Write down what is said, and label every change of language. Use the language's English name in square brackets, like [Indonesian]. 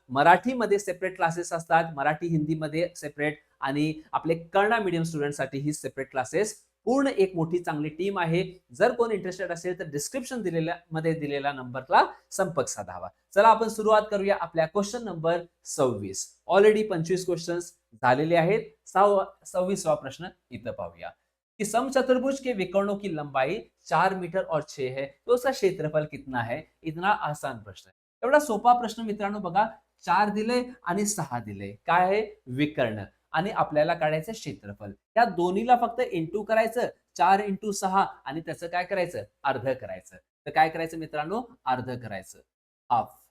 [Marathi] मराठीमध्ये separate classes असतात, मराठी हिंदीमध्ये सेपरेट आणि आपले कन्नडा मीडियम स्टुडंटसाठी ही सेपरेट क्लासेस. पूर्ण एक मोठी चांगली टीम आहे. जर कोण इंटरेस्टेड असेल तर डिस्क्रिप्शन दिलेल्या नंबरला संपर्क साधावा. चला आपण सुरुवात करूया आपल्या क्वेश्चन नंबर 26. ऑलरेडी 25 क्वेश्चन्स झालेले आहेत. 26वा प्रश्न इथं पाहूया कि [Hindi] समचतुर्भुज के विकर्णों की लंबाई 4 मीटर और 6 है तो उसका क्षेत्रफल कितना है. इतना आसान प्रश्न [Marathi] आहे. एवढा सोपा प्रश्न मित्रांनो बघा. 4 दिले आणि 6 दिले. काय आहे? विकर्ण. आणि आपल्याला काढायचं क्षेत्रफल. त्या दोन्हीला फक्त इंटू करायचं. 4 इंटू 6 आणि त्याचं काय करायचं? अर्ध करायचं. तर काय करायचं मित्रांनो? अर्ध करायचं. हाफ.